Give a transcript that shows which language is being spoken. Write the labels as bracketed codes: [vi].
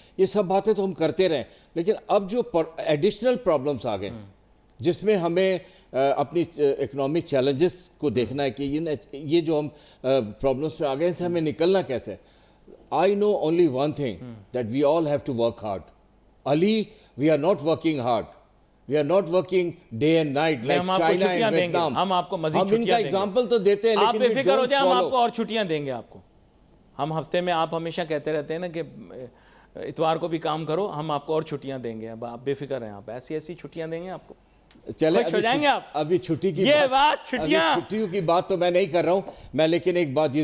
[ur] یہ سب باتیں تو ہم کرتے رہیں, لیکن اب جو ایڈیشنل پرابلمس آ گئے جس میں ہمیں اپنی اکنامک چیلنجز کو دیکھنا ہے کہ یہ جو ہم پرابلمس پہ آ گئے, ان سے ہمیں نکلنا کیسے ہے. [en] I know only one thing, that we all have to work hard. Ali, we are not working hard. We are not working day and night like China and Vietnam. [ur] ہم آپ کو مزید ہم ان کا ایگزامپل تو دیتے ہیں, آپ لیکن بے فکر ہو جائیں, ہم آپ کو اور چھٹیاں دیں گے. آپ کو ہم ہفتے میں, آپ ہمیشہ کہتے رہتے ہیں نا کہ اتوار کو بھی کام کرو, ہم آپ کو اور چھٹیاں دیں گے. اب آپ بے فکر ہیں, آپ ایسی چھٹیاں دیں گے آپ کو. چلے خوش ہو جائیں گے آپ. ابھی چھٹی کی یہ بات چھٹیوں کی بات تو میں نہیں کر رہا ہوں میں, لیکن ایک بات یہ